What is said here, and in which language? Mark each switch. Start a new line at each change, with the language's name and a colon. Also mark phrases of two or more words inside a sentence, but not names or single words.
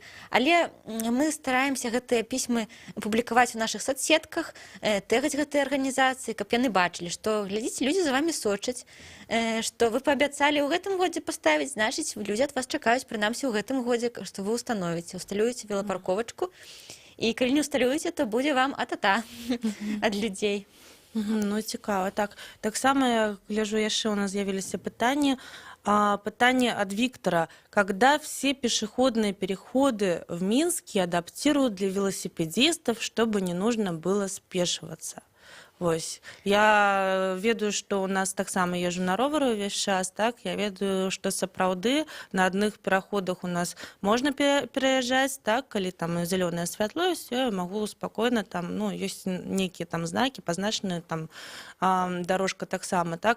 Belarusian: Але мы стараемся гэтыя пісьмы публікаваць у нашых соцсетках, тэгаць гэтыя арганізацыі, каб яны бачылі, што глядзіце, людзі за вамі сочаць, што вы паабяцалі ў гэтым годзе паставіць, значыць, людзі ад вас чакаюць, прынамсі ў гэтым годзе, што вы усталюеце велапарковачку. І калі не усталюеце, то будзе вам а-та-та ад людзей. Ну, цікава. Таксама я гляжу, яшчэ у нас з'явіліся пытанні.
Russian: Пытание от Виктора. Когда все пешеходные переходы в Минске адаптируют для велосипедистов, чтобы не нужно было спешиваться?
Belarusian: Вось. Я ведаю, што у нас таксама езжу на ровары ўвесь час, так? Я ведаю, што сапраўды на адных пераходах у нас можна пераязджаць, так? Калі там зялёнае святло, я магу спакойна, там, ёсць нейкія там знакі, пазначаныя там дарожка таксама, так?